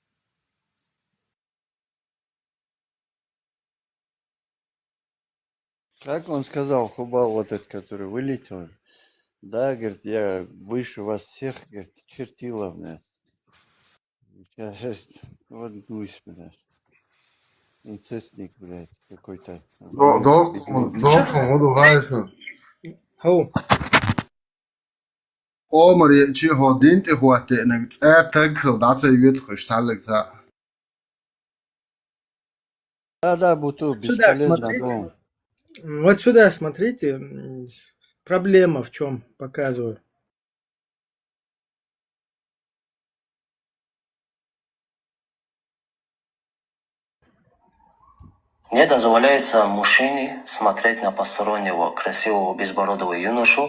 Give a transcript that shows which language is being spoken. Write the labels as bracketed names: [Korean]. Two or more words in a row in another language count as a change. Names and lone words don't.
[Russian] Как он сказал, Хубал, вот этот, который вылетел? Да, говорит, я выше вас всех, говорит, чертила, блядь. Сейчас вот гусь, блядь. Инцестник, блядь, какой-то. Omar чи hodint ihwate nag tag khaldata yut khshalik za. Да, Буту, бесполезно. Вот сюда смотрите. Проблема в чем, показываю. Не дозволяется мужчине смотреть на постороннего красивого безбородого юношу.